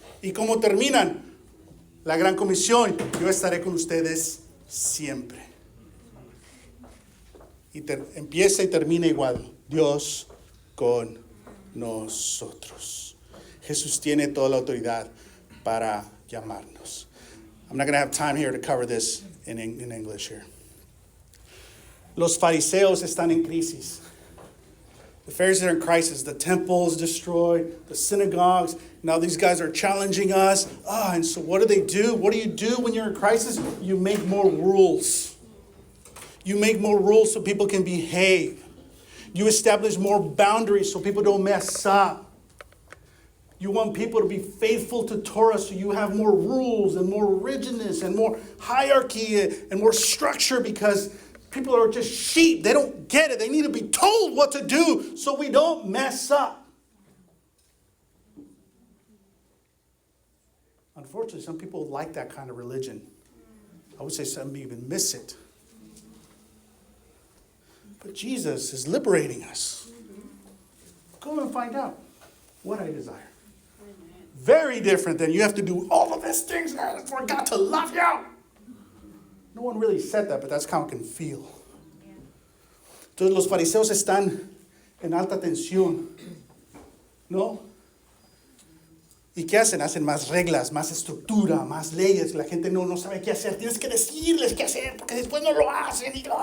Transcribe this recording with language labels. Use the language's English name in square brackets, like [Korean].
[Spanish] ¿Y cómo terminan? La gran comisión, yo estaré con ustedes siempre. Y empieza y termina igual, Dios con nosotros. Jesús tiene toda la autoridad para llamarnos. [English] I'm not going to have time here to cover this in English here. [Spanish] Los fariseos están en crisis. [English] The Pharisees are in crisis. The temple is destroyed. The synagogues. Now these guys are challenging us. And so what do? What do you do when you're in crisis? You make more rules. You make more rules so people can behave. You establish more boundaries so people don't mess up. You want people to be faithful to Torah, so you have more rules and more rigidness and more hierarchy and more structure, because people are just sheep. They don't get it. They need to be told what to do so we don't mess up. Unfortunately, some people like that kind of religion. I would say some even miss it. But Jesus is liberating us. Go and find out what I desire. Very different than you have to do all of these things for God to love you. No one really said that, but that's how it can feel. [Spanish] Entonces los fariseos están en alta tensión, ¿no? ¿Y qué hacen? Hacen más reglas, más estructura, más leyes. La gente no sabe qué hacer. Tienes que decirles qué hacer, porque después no lo hacen.